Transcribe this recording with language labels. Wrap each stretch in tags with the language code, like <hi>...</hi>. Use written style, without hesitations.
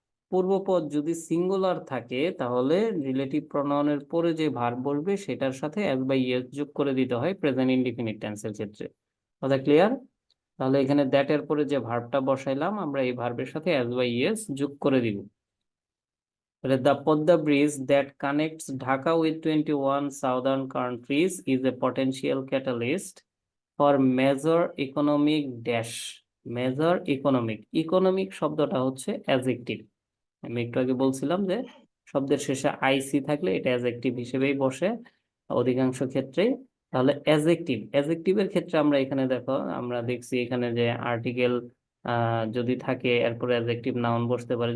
<bn>পূর্বপদ যদি সিঙ্গুলার থাকে তাহলে রিলেটিভ প্রোনাউনের পরে যে ভার্ব বসবে সেটার সাথে অ্যাজ বা ইএস যোগ করে দিতে হয় প্রেজেন্ট ইনডিফিনিট টেন্সের ক্ষেত্রে। কথা ক্লিয়ার? তাহলে এখানে দ্যাট এর পরে যে ভার্বটা বসাইলাম আমরা এই ভার্বের সাথে অ্যাজ বা ইএস যোগ করে দিব।</bn> <en>The Podda Bridge that connects Dhaka with 21 southern countries is a potential catalyst for major economic dash. Major economic.</en> <bn>Economic শব্দটা হচ্ছে অ্যাডজেক্টিভ। আমি একটু আগে বলছিলাম যে শব্দের শেষে আইসি থাকলে এটা অ্যাডজেক্টিভ হিসেবেই বসে অধিকাংশ ক্ষেত্রেই। তাহলে অ্যাডজেক্টিভের ক্ষেত্রে আমরা এখানে দেখো, আমরা দেখছি এখানে যে আর্টিকেল যদি থাকে এরপরে অ্যাডজেক্টিভ নাউন বসতে পারে।</bn>